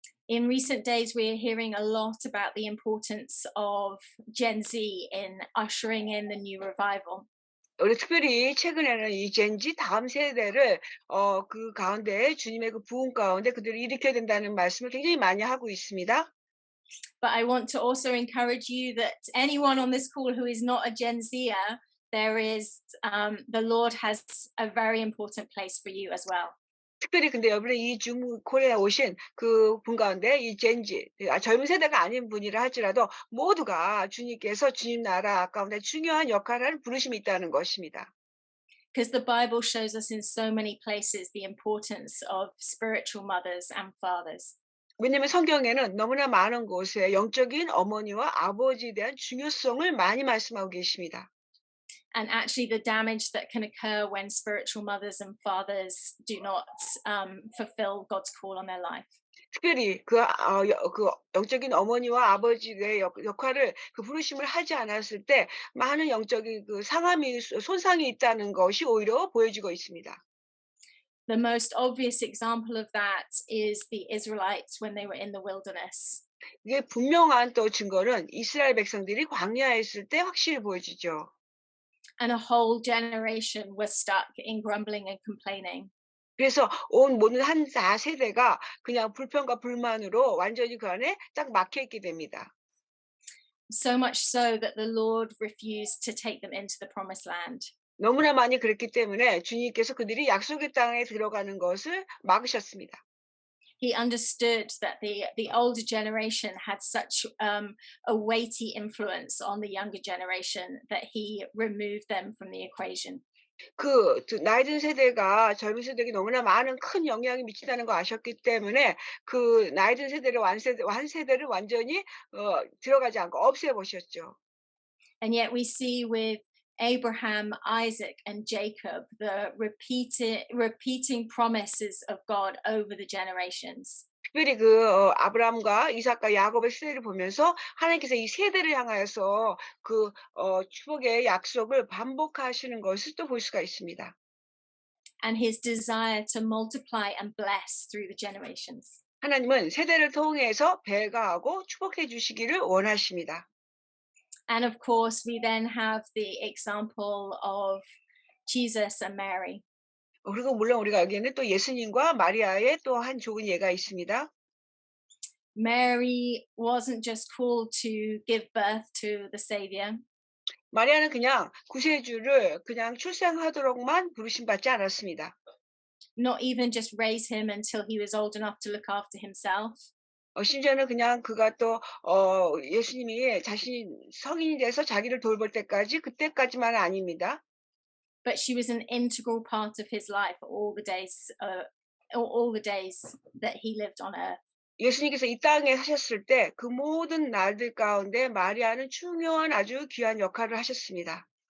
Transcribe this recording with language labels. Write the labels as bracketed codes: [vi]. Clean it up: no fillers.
[en] In recent days, we're hearing a lot about the importance of Gen Z in ushering in the new revival. [ko] 우리 특별히 최근에는 이 젠지 다음 세대를 그 가운데 주님의 그 부흥 가운데 그들을 일으켜야 된다는 말씀을 굉장히 많이 하고 있습니다. [en] But I want to also encourage you that anyone on this call who is not a Gen Zer, there is the Lord has a very important place for you as well. [ko] 특별히 근데 여러분이 이 줌 콜에 오신 그 분 가운데 이 젠지 젊은 세대가 아닌 분이라 할지라도 모두가 주님께서 주님 나라 가운데 중요한 역할을 부르심이 있다는 것입니다. [en] Because the Bible shows us in so many places the importance of spiritual mothers and fathers. [ko] 왜냐하면 성경에는 너무나 많은 곳에 영적인 어머니와 아버지에 대한 중요성을 많이 말씀하고 계십니다. [en] And actually, the damage that can occur when spiritual mothers and fathers do not fulfill God's call on their life. [ko] 특별히 그 영적인 어머니와 아버지의 역할을 그 부르심을 하지 않았을 때 많은 영적인 그 손상이 있다는 것이 오히려 보여지고 있습니다. [en] The most obvious example of that is the Israelites when they were in the wilderness. [ko] 이게 분명한 또 증거는 이스라엘 백성들이 광야에 있을 때 확실히 보여지죠. [en] And a whole generation was stuck in grumbling and complaining. [ko] 그래서 온 모든 한 4세대가 그냥 불평과 불만으로 완전히 그 안에 딱 막혀 있게 됩니다. [en] So much so that the Lord refused to take them into the promised land. [ko] 너무나 많이 그랬기 때문에 주님께서 그들이 약속의 땅에 들어가는 것을 막으셨습니다. [en] He understood that the older generation had such a weighty influence on the younger generation that he removed them from the equation. [ko] 나이 든 세대가 젊은 세대에게 너무나 많은 큰 영향이 미친다는 걸 아셨기 때문에 그 나이 든 세대를 완 세대를 완전히 들어가지 않고 없애 보셨죠. [en] And yet we see with Abraham, Isaac, and Jacob the repeating promises of God over the generations. [ko] 특별히 아브라함과 이삭과 야곱의 세대를 보면서 하나님께서 이 세대를 향하여서 축복의 약속을 반복하시는 것을 또 볼 수가 있습니다. [en] And his desire to multiply and bless through the generations. [ko] 하나님은 세대를 통해서 배가하고 축복해 주시기를 원하십니다. [en] And of course, we then have the example of Jesus and Mary. [ko] 그리고 물론 우리가 여기에는 또 예수님과 마리아의 또 한 좋은 예가 있습니다. [en] Mary wasn't just called to give birth to the Savior. [ko] 마리아는 그냥 구세주를 그냥 출생하도록만 부르심 받지 않았습니다. [en] Not even just raise him until he was old enough to look after himself. [ko] 심지어는 그냥 그가 또 예수님이 자신이 성인이 돼서 자기를 돌볼 때까지 그때까지만은 아닙니다. [en] But she was an integral part of his life all the days that he lived on earth. [ko] 예수님께서 이 땅에 사셨을 때 그 모든 날들 가운데 마리아는 중요한 아주 귀한 역할을 하셨습니다.